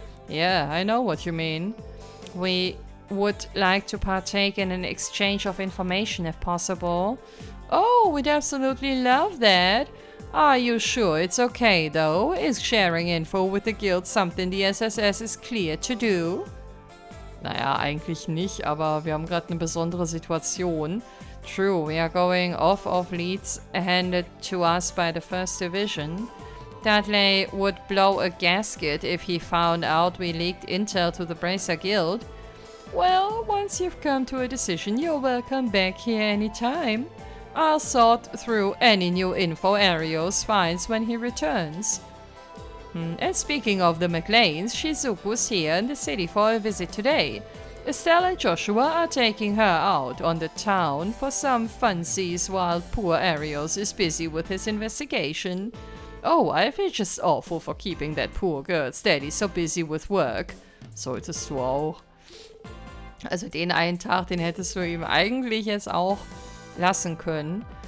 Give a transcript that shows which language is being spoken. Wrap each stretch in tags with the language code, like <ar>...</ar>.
<en>Yeah, I know what you mean. We would like to partake in an exchange of information if possible. Oh, we'd absolutely love that. Are you sure it's okay, though? Is sharing info with the guild something the SSS is clear to do?</en> <de>Naja, eigentlich nicht, aber wir haben gerade eine besondere Situation.</de> <en>True, we are going off of leads handed to us by the 1st Division. Dudley would blow a gasket if he found out we leaked intel to the Bracer Guild. Well, once you've come to a decision, you're welcome back here anytime. I'll sort through any new info Arios finds when he returns. And speaking of the McLeans, Shizuku's here in the city for a visit today. Estelle and Joshua are taking her out on the town for some funsies while poor Arios is busy with his investigation. Oh, I feel just awful for keeping that poor girl's daddy so busy with work.</en> <de>Solltest du auch. Also den einen Tag, den hättest du ihm eigentlich jetzt auch lassen können.</de>